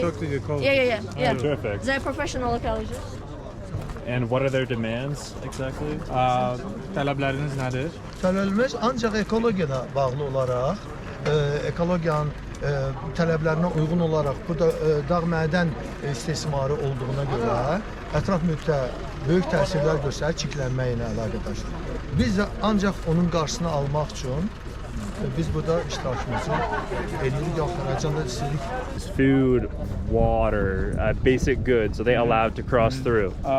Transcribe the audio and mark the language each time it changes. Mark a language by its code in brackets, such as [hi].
[en] can talk to the ecologists. Yeah. Terrific. They're professional ecologists. And what are their demands exactly? [az] Tələbləriniz nədir? Tələblərimiz ancaq ekologiyaya bağlı olaraq, ekologiyanın tələblərinə uyğun olaraq burada dağ mədən istismarı olduğuna görə ətraf mühitə böyük təsirlər göstərir, çirklənmə ilə əlaqədardır. Biz də ancaq onun qarşısını almaq üçün biz burada iştirakımızı edirik, Azərbaycanda istəyirik. [en] Food, water, basic goods, so they allowed to cross through.